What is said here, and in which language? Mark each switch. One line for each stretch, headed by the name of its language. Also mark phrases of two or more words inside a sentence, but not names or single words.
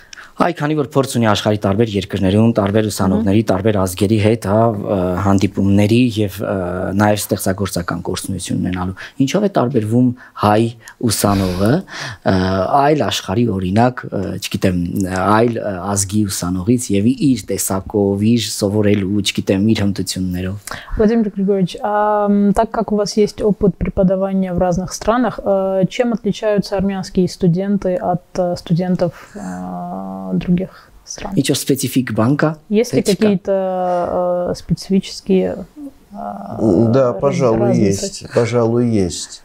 Armenian: Այ քանի որ փորձ ունի աշխարհի տարբեր երկրներում, տարբեր ուսանողների, տարբեր ազգերի հետ, հա, հանդիպումների եւ նաեւ ստեղծագործական գործունեություն ունենալու։ Ինչով է տարբերվում հայ ուսանողը այլ աշխարհի օրինակ, չգիտեմ, այլ ազգի ուսանողից եւ իր տեսակով, իր սովորելու, չգիտեմ, իր հմտություններով։
Russian: Владимир Григорьевич, так как у вас есть опыт преподавания в разных странах, чем отличаются армянские студенты от студентов других стран? Ничего специфик банка? Есть ли какие-то специфические Да, пожалуй, есть. Пожалуй, есть.